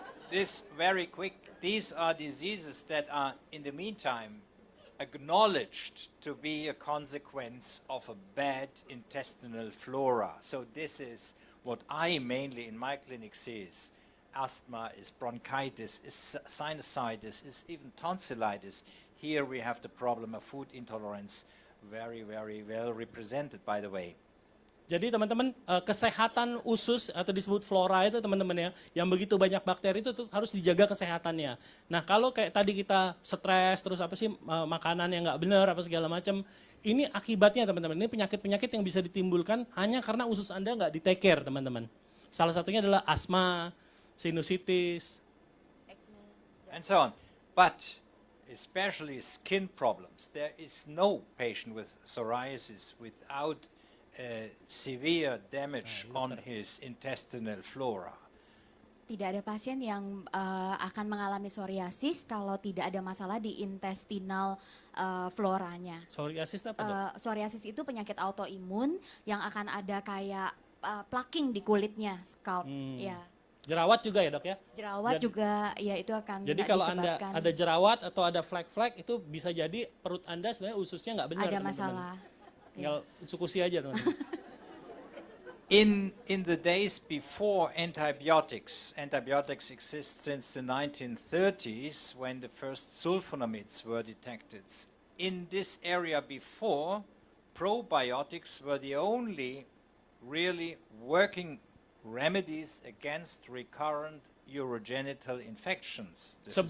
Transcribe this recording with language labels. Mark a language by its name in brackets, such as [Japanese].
[English] This very quick, these are diseases that are in the meantime acknowledged to be a consequence of a bad intestinal flora. So this is what I mainly in my clinic see is asthma, is bronchitis, is sinusitis, is even tonsillitis. Here we have the problem of food intolerance, very well represented, by the way. [Indonesian] Jadi teman-teman, kesehatan usus atau disebut flora itu, teman-teman ya, yang begitu banyak bakteri itu harus dijaga kesehatannya. Nah, kalau kayak tadi kita stres terus makanan yang nggak benar apa segala macam, ini akibatnya, teman-teman. Ini penyakit-penyakit yang bisa ditimbulkan hanya karena usus Anda nggak di [English] take care, [Indonesian] teman-teman. Salah satunya adalah asma, sinusitis, [English] and so on. But especially skin problems. There is no patient with psoriasis without severe damage on his intestinal flora. [Indonesian] Tidak ada pasien yang akan mengalami psoriasis kalau tidak ada masalah di intestinal floranya. Psoriasis apa? Psoriasis itu penyakit autoimun yang akan ada kayak plaking di kulitnya, scalp, ya. Jerawat juga ya, Dok ya? Jerawat juga, ya itu akan jadi kalau Anda ada jerawat atau ada flek-flek, itu bisa jadi perut Anda sebenarnya ususnya nggak benar. Ada masalah. Tinggal Utsukushhii aja teman-teman. [English] In the days before antibiotics exist since the 1930s when the first sulfonamides were detected. In this area before, probiotics were the only really working remedies against recurrent urogenital infections.